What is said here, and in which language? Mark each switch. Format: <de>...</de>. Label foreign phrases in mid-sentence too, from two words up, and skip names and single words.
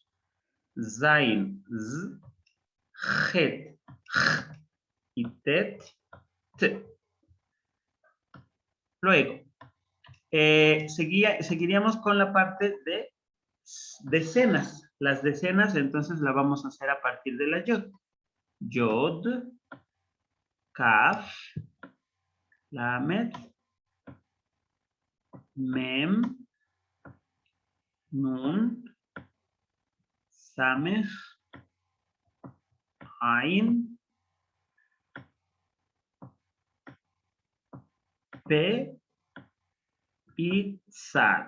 <es>Zain, Z. Het, J. Y Tet, T. Luego, seguiríamos con la parte de decenas. Las decenas, entonces, la vamos a hacer a partir de la Yod. Yod, Kaf, Lamed, Mem, Nun, Samech, Ain, P y Tzad.</es>